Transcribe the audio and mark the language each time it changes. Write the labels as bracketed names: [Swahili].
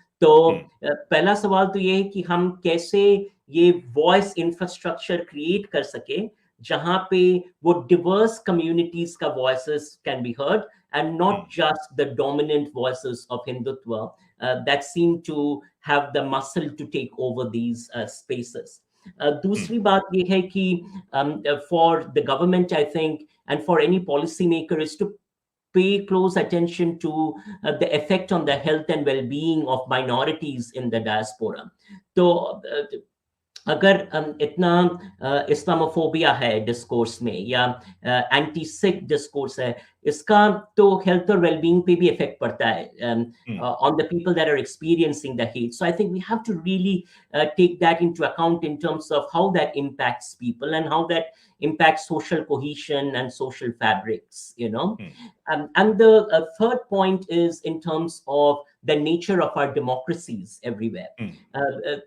[Hindi] तो पहला सवाल तो ये है कि हम कैसे ये वॉइस इंफ्रास्ट्रक्चर क्रिएट कर सके जहां पे वो diverse communities का [English] voices can be heard and not just the dominant voices of Hindutva that seem to have the muscle to take over these spaces. [Hindi] दूसरी बात ये है कि [English] for the government, I think, and for any policymaker is to pay close attention to the effect on the health and well-being of minorities in the diaspora. [Hindi] तो अगर इतना Islamophobia है discourse में या एंटी सिख डिस्कोर्स है, इसका तो health और वेलबींग पे भी इफेक्ट पड़ता है [English] on the people that are experiencing the hate. So I think we have to really take that into account in terms of how that impacts people and how that impacts social cohesion and social fabrics, and the third point is in terms of the nature of our democracies everywhere.